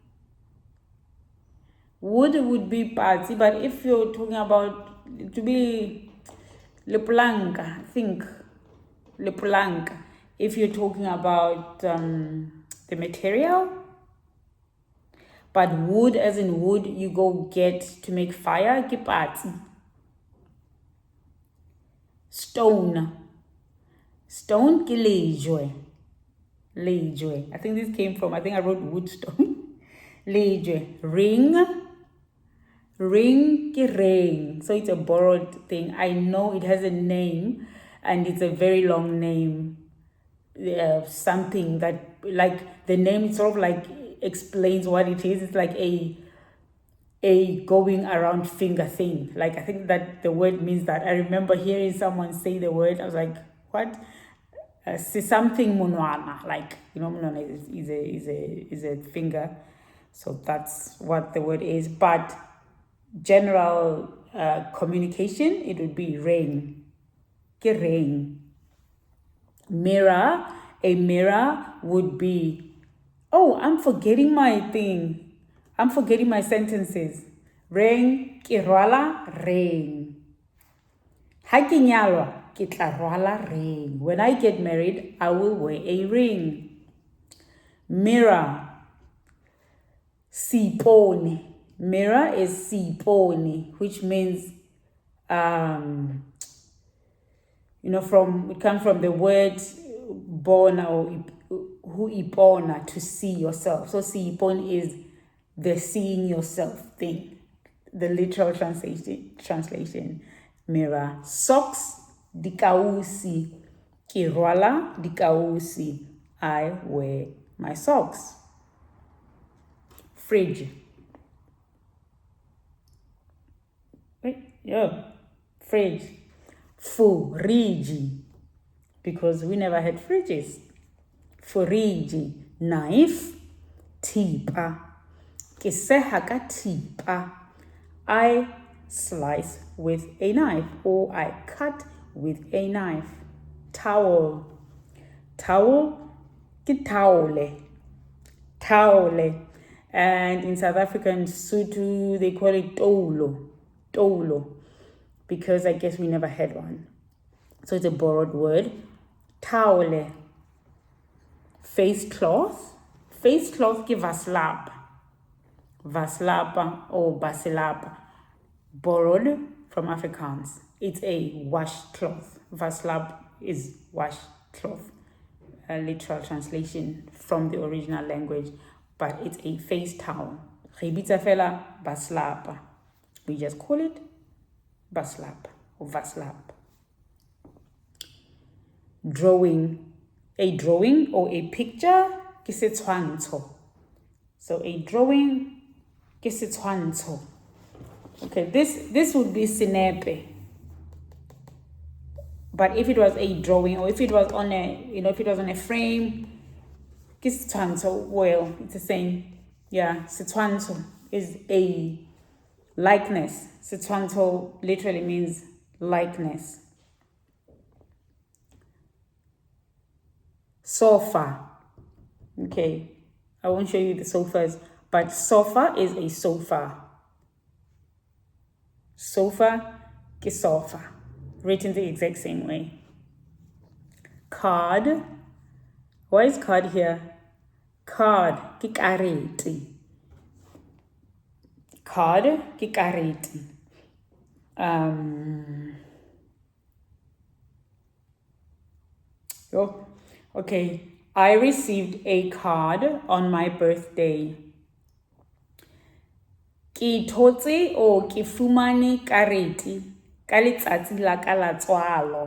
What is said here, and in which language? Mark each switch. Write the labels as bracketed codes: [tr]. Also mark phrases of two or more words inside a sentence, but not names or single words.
[en] Wood would be party, but if you're talking about to be leplanka, I think leplanka. If you're talking about the material, but wood as in wood you go get to make fire, ke party. Stone. [st] Stone ke lejwe. Lejwe. [en] I think this came from, I think I wrote woodstone. Lejwe. Ring. Ring ke ring. So it's a borrowed thing. I know it has a name and it's a very long name. Something that, like the name sort of like explains what it is. It's like a going around finger thing. Like I think that the word means that. I remember hearing someone say the word. I was like, what? Something munwana, like, you know, munwana is a finger. So that's what the word is. But general communication, it would be ring. [st] Ke ring. [en] Mirror. A mirror would be, oh, I'm forgetting my thing. I'm forgetting my sentences. [st] Ring, ke rwala ring. Ha ke nyalwa, ke tla rwala ring. [en] When I get married, I will wear a ring. Mirror. Sipone. Mirror is sipone, which means you know, it comes from the word bona or who ipona, to see yourself. So sipone is the seeing yourself thing. The literal translation. Mirror. Socks, [st] dikausi. Ke rwala dikausi. [en] I wear my socks. Fridge. Fridge. [st] Furiji. [en] Because we never had fridges. Furiji. Knife. [st] Tipa. Ke seha ka tipa. [en] I slice with a knife or I cut with a knife. Towel. Towel. [st] Ke taole. Taole. [en] And in South African Sotho, they call it tolo. tolo, because I guess we never had one. So it's a borrowed word. Towel. Face cloth. Face cloth ki vaslap. Vaslapa or basilapa. Borrowed from Afrikaans. It's a washcloth. Vaslap is washcloth. A literal translation from the original language, but it's a face towel. [st] Fela baslapa. [en] We just call it baslap or vaslap. Drawing. A drawing or a picture [st] ke setshwantsho. [en] So a drawing [st] ke setshwantsho. [en] Okay, this would be sinepe. But if it was a drawing, or if it was on a, if it was on a frame, [st] ke setshwantsho, [en] well, it's the same. Yeah, setshwantsho is a likeness. Setshwantsho literally means likeness. Sofa. Okay, I won't show you the sofas, but sofa is a sofa. [st] Sofa ke sofa. [en] Written the exact same way. Card. Why is card here? [st] Card ke karete. Card ke karete. [en] Okay. I received a card on my birthday. [st] Ke thotse o ke fumane karete ka letsatsi la ka la tswalo.